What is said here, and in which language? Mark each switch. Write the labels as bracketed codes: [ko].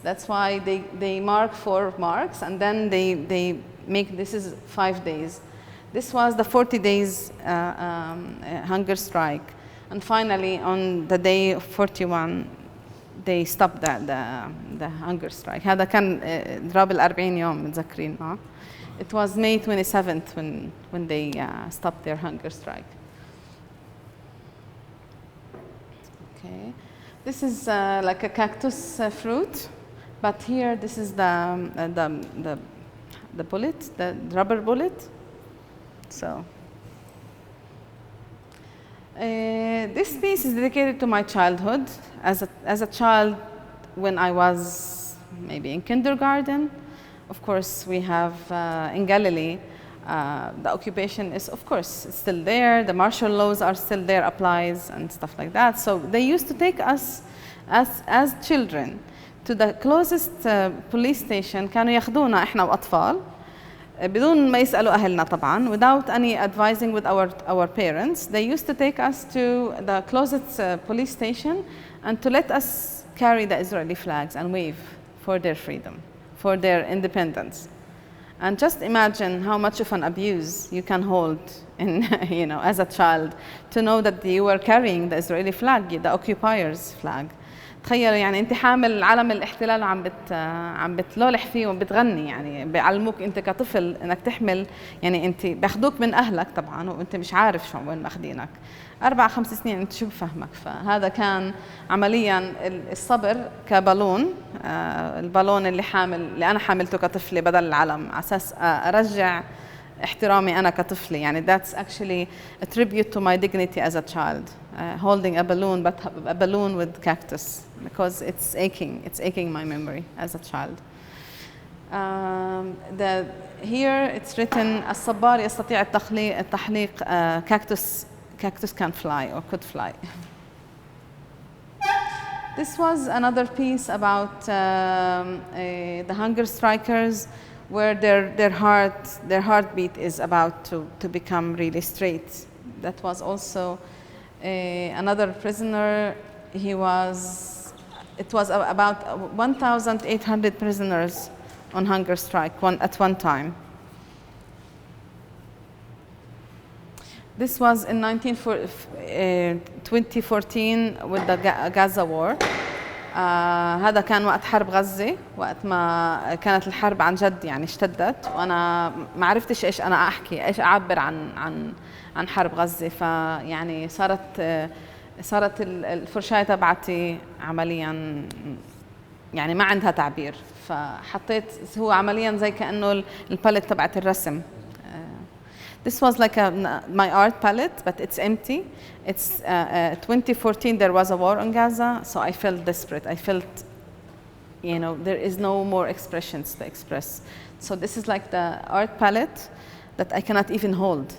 [en] That's why they mark 4 marks, and then they make, this is 5 days. This was the 40 days hunger strike, and finally on the day of 41 they stopped the hunger strike. هذا كان ضرب ال40 يوم متذكرين معه. It was May 27th when they stopped their hunger strike. Okay, this is like a cactus fruit, but here this is the bullet, the rubber bullet. So this piece is dedicated to my childhood. As a child, when I was maybe in kindergarten. Of course, we have in Galilee, the occupation is, of course, it's still there. The martial laws are still there, applies and stuff like that. So they used to take us as children to the closest police station. [ar] كانوا ياخدونا إحنا وأطفال بدون ما يسألوا أهلنا طبعاً, [en] without any advising with our parents. They used to take us to the closest police station and to let us carry the Israeli flags and wave for their freedom, for their independence. And just imagine how much of an abuse you can hold in, as a child, to know that you were carrying the Israeli flag, the occupier's flag. [ar] تخيل يعني انت حامل علم الاحتلال وعم بتلولح فيه وبتغني، يعني بيعلموك انت كطفل انك تحمل، يعني انت بياخذوك من اهلك طبعا وانت مش عارف شو وين ماخذينك. 4-5 سنين انت شو بفهمك. فهذا كان عمليا الصبر كبالون، البالون اللي انا حاملته كطفله بدل العلم، على اساس ارجع احترامي انا كطفله. [en] يعني that's actually a tribute to my dignity as a child, holding a balloon, but a balloon with cactus, because it's aching my memory as a child. Here it's written [ar] الصبار يستطيع التحليق [en] cactus can fly or could fly. This was another piece about the hunger strikers, where their heartbeat is about to become really straight. That was also another prisoner. It was about 1,800 prisoners on hunger strike at one time. This was in 2014 with the Gaza war. [ar] هذا كان وقت حرب غزة، وقت ما كانت الحرب عن جد يعني اشتدت، وأنا ما عرفتش إيش أنا أحكي، إيش أعبر عن حرب غزة. فيعني صارت الفرشاة تبعتي عمليا يعني ما عندها تعبير، فحطيت هو عمليا زي كأنه الباليت تبعت الرسم. [en] This was like my art palette, but it's empty. It's 2014. There was a war in Gaza, so I felt desperate. I felt, you know, there is no more expressions to express. So this is like the art palette that I cannot even hold.